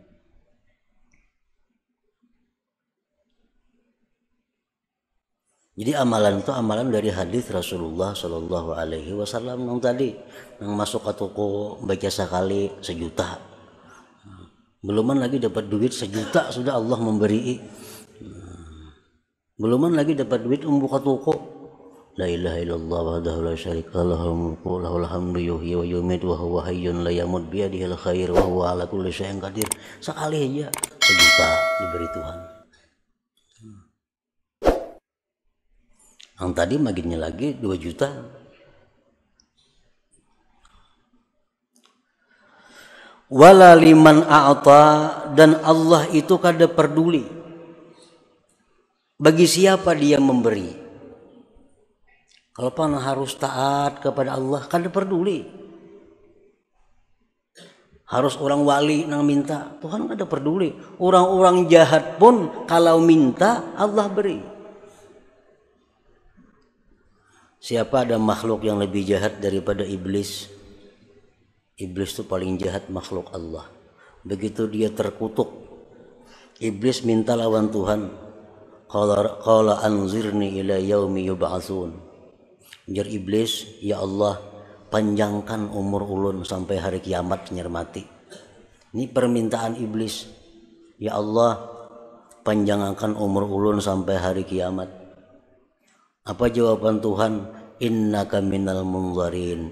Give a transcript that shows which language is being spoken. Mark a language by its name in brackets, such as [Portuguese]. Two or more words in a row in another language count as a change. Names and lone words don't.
[Banjar] Jadi amalan itu amalan dari hadis [Arabic] رسول الله صلى الله عليه وسلم [Banjar] yang tadi, yang masuk ke toko baca sekali 1.000.000, beluman lagi dapat duit 1.000.000 sudah Allah memberi, beluman lagi dapat duit membuka toko. [Arabic] لا إله إلا الله وحده لا شريك له ملك له الحمد يحيي ويميت وهو حي لا يموت بيده الخير وهو على كل شيء قدير. [Banjar] Sekali aja 1.000.000 diberi Tuhan. Yang tadi maginnya lagi 2 juta. [Arabic] ولا لمن أعطى, [Banjar] dan Allah itu kada peduli bagi siapa dia memberi. Kalau pan harus taat kepada Allah, kada peduli. Harus orang wali nang minta, Tuhan kada peduli. Orang-orang jahat pun kalau minta Allah beri. Siapa ada makhluk yang lebih jahat daripada iblis? Iblis itu paling jahat makhluk Allah. Begitu dia terkutuk, iblis minta lawan Tuhan. [Arabic] قال أنظرني إلى يوم يبعثون. [Banjar] Jar iblis, [Arabic] يا الله, [Banjar] panjangkan umur ulun sampai hari kiamat nyermati. Ini permintaan iblis. [Arabic] يا الله, [Banjar] panjangkan umur ulun sampai hari kiamat. Apa jawaban Tuhan? [Arabic] إنك من المنظرين.